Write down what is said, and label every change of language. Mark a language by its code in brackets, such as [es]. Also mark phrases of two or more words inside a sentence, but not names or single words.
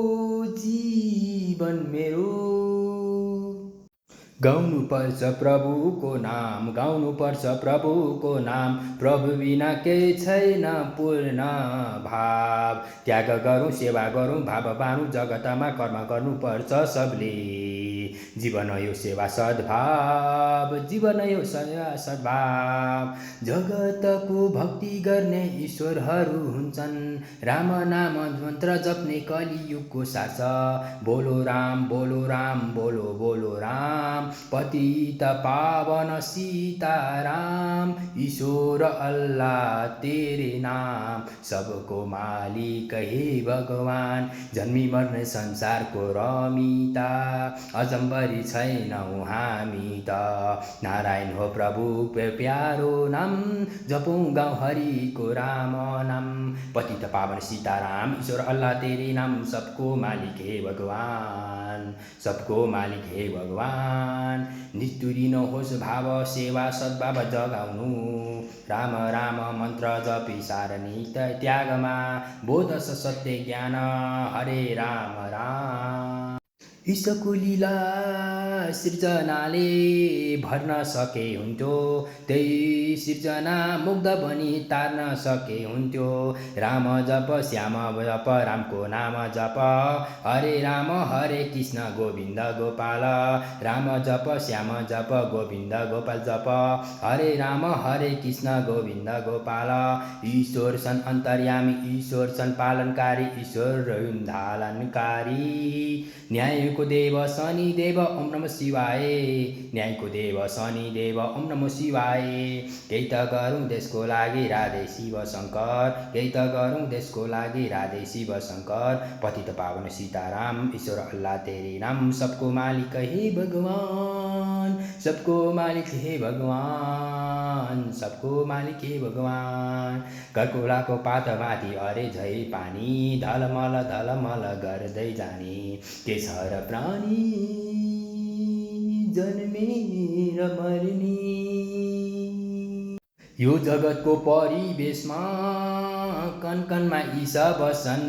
[ne] जीवन मेरो गाउनुपर्छ प्रभुको नाम गाउनुपर्छ प्रभुको नाम प्रभु बिना केही छैन पूर्ण भाव त्याग गरौँ सेवा गरौँ भाव बाँडौँ जगतमा कर्म गर्नुपर्छ सबले जीवन यो सेवा सद्भाव जीवन यो सेवा सद्भाव जगतको भक्ति गर्ने ईश्वरहरू हुन्छन् राम नाम मन्त्र जप्ने कलियुगको सास [hi] बोलो राम बोलो राम बोलो बोलो राम पतित पावन सीताराम ईश्वर अल्लाह तेरे नाम सबको मालिक हे भगवान [ne] जन्मी मर्ने संसारको रमिता अजम्बरी छैनौँ हामी त नारायण हो प्रभु प्यारो नाम जपौँ गाउँ हरिको [hi] राम नाम पतित पावन सीताराम ईश्वर अल्लाह तेरे नाम सबको मालिक हे भगवान सबको मालिक हे भगवान [ne] निष्ठुरी नहोस् भाव सेवा सद्भाव जगाउनु राम राम मन्त्र जपी सारनी त्यागमा बोध सत्य ज्ञान हरे राम राम ईशको लीला सृजनाले भर्न सके हुन्थ्यो त्यही सृजना मुग्ध बनी तार्न सके हुन्थ्यो राम जप श्याम जप रामको नाम जप हरे राम हरे कृष्ण गोविन्द गोपाल राम जप श्याम जप गोविन्द गोपाल जप हरे राम हरे कृष्ण गोविन्द गोपाल ईश्वर छन् अन्तर्यामी ईश्वर छन् पालनकारी ईश्वर धालनकारी न्यायको देव शनि देव [sa] ओम नमः शिवाय [ne] न्यायको देव शनि देव [sa] ओम नमः शिवाय [ne] केही त गरौँ देशको लागि राधे शिव शङ्कर केही त गरौँ देशको लागि राधे शिव शङ्कर [hi] पतित पावन सीताराम ईश्वर अल्लाह तेरे नाम सबको मालिक हे भगवान सबको मालिक हे भगवान [ne] सबको मालिक हे भगवान ककुलाको पातमाथि अरे झै पानी धलमल गर्दै जाने के छ र प्राणी जन्मेर मर्ने यो जगतको परिवेशमा कनकनमा ईशा बस्छन्